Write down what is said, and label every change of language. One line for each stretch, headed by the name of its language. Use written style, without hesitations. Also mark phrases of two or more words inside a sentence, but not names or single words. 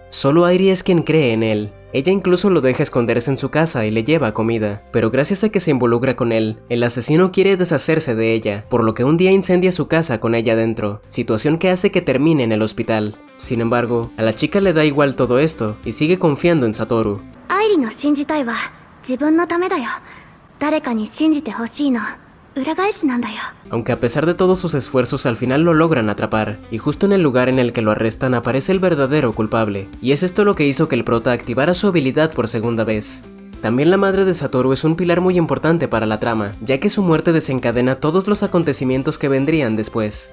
Spanish: Solo Airi es quien cree en él. Ella incluso lo deja esconderse en su casa y le lleva comida, pero gracias a que se involucra con él, el asesino quiere deshacerse de ella, por lo que un día incendia su casa con ella dentro, situación que hace que termine en el hospital. Sin embargo, a la chica le da igual todo esto y sigue confiando en Satoru.
Japanese: アイリの信じたいは自分のためだよ。誰かに信じてほしいの裏返しなんだよ。
Spanish: Aunque a pesar de todos sus esfuerzos al final lo logran atrapar, y justo en el lugar en el que lo arrestan aparece el verdadero culpable, y es esto lo que hizo que el prota activara su habilidad por segunda vez. También la madre de Satoru es un pilar muy importante para la trama, ya que su muerte desencadena todos los acontecimientos que vendrían después.